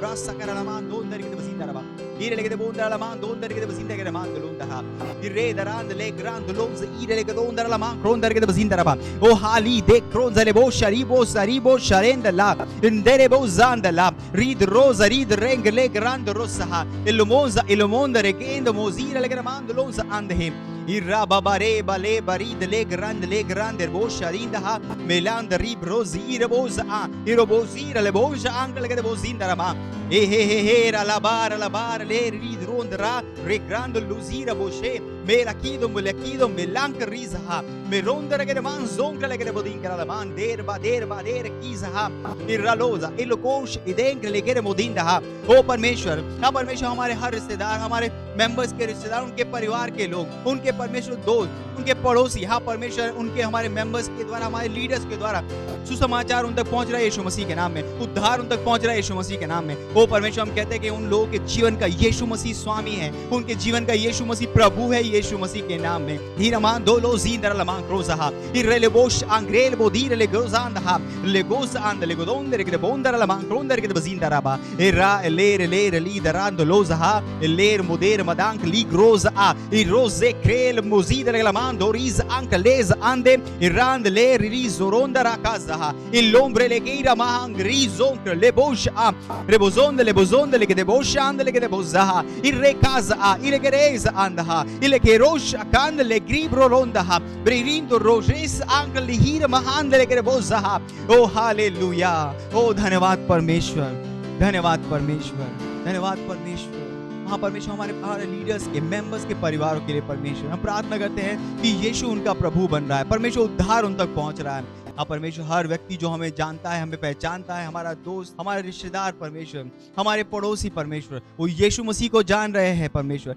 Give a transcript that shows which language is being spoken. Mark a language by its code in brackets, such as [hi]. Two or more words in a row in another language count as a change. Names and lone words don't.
[hi] ओ हाली दे क्रोंजले बो शरीबो सरीबो शरेंदला इंदरे बो जांदला रीद रोज रीद रेंग ले ग्रांद रोसहा इलमोza ilomondere gendo mozira le gramando lonza andhe irra babare bale barid le grande bo sharinda ha meland rib rozira boza irobozira le boja angle ke bozinda rama he la bar le rid rondra re grande luzira boshe mela kidom melank rizaha me rondra ke man zonkle ke bodin kala man der ba kizaha irraloza ilokosh idenk le ke modinda ha ओ परमेश्वर, हाँ परमेश्वर, हमारे हर रिश्तेदार, हमारे मेंबर्स के रिश्तेदार, उनके परिवार के लोग, उनके परमेश्वर दोस्त, उनके पड़ोसी, हाँ परमेश्वर, उनके हमारे मेंबर्स के द्वारा, हमारे लीडर्स के द्वारा सुसमाचार उन तक पहुंच रहा है यीशु मसीह के नाम में, उद्धार उन तक पहुंच रहा है यीशु मसीह के नाम में। ओ परमेश्वर, हम कहते हैं कि उन लोगों के जीवन का यीशु मसीह स्वामी है, उनके जीवन का यीशु मसीह प्रभु है, यीशु मसीह के नाम में। हीरमान दोलो जींदर लमान क्रोज़हा इरेलेबोश आंग्रेल बोदीर ले ग्रोज़ांदहा ले गोस आंद ले गोदोंदर के बोंदर लमान क्रोंदर के बजींदराबा एरा लेर ली दरांद लोज़हा लेर मुदेर मदांक ली ग्रोज़ा इरोज़े क्रेल मुजीदर लमान दोरीज अंकलेज आंदे इरांद ले रिलीज रोंदर आकाज़हा इलोम्ब्रे ले गिरा मांग रिज़ोंक ले बोश ले बोज़ोंद ले के बोश आंद ले के बोज़हा इरेकाज़ा इलेगरेज आंदहा इलेकेरोश आकांद ले ग्रीब्रो रोंदहा ब्रिरिंदो रोजेस अंकल हीर महांद ले के बोज़हा। ओ हालेलुया। ओ धन्यवाद परमेश्वर, धन्यवाद परमेश्वर, धन्यवाद परमेश्वर। हाँ परमेश्वर, हमारे लीडर्स के, मेंबर्स के परिवारों के लिए परमेश्वर हम प्रार्थना करते हैं कि यीशु उनका प्रभु बन रहा है, परमेश्वर उद्धार उन तक पहुंच रहा है। हाँ परमेश्वर, हर व्यक्ति जो हमें जानता है, हमें पहचानता है, हमारा दोस्त, हमारे रिश्तेदार परमेश्वर, हमारे पड़ोसी परमेश्वर, वो यीशु मसीह को जान रहे हैं परमेश्वर।